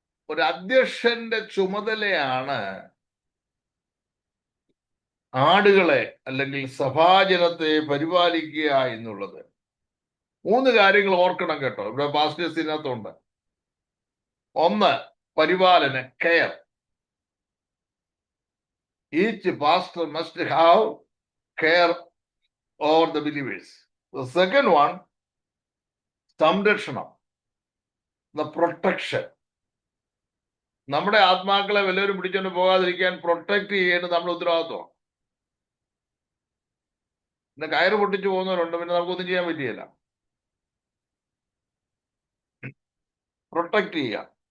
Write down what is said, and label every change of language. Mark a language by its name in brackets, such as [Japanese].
[Malayalam] ഒരു അധ്യക്ഷന്റെ ചുമതലയാണ് ആടുകളെ അല്ലെങ്കിൽ സഭാജനത്തെ പരിപാലിക്കുക എന്നുള്ളത്. 3 കാര്യങ്ങൾ ഓർക്കണം കേട്ടോ. ഇവിടെ പാസ്റ്റേഴ്സിനകത്തുണ്ട്. 1, പരിപാലന, care. [English] Each pastor must have care over the believers. The second one, സംരക്ഷണം, the protection. [Malayalam] നമ്മുടെ ആത്മാക്കളെ വല്ലവരും പിടിച്ചോണ്ട് പോകാതിരിക്കാൻ പ്രൊട്ടക്ട് ചെയ്യേണ്ടത് നമ്മുടെ ഉത്തരവാദിത്വമാണ്. പിന്നെ കയറ് പൊട്ടിച്ചു പോകുന്നവരുണ്ട്, പിന്നെ നമുക്കൊന്നും ചെയ്യാൻ പറ്റിയല്ല. പ്രൊട്ടക്ട് ചെയ്യുക.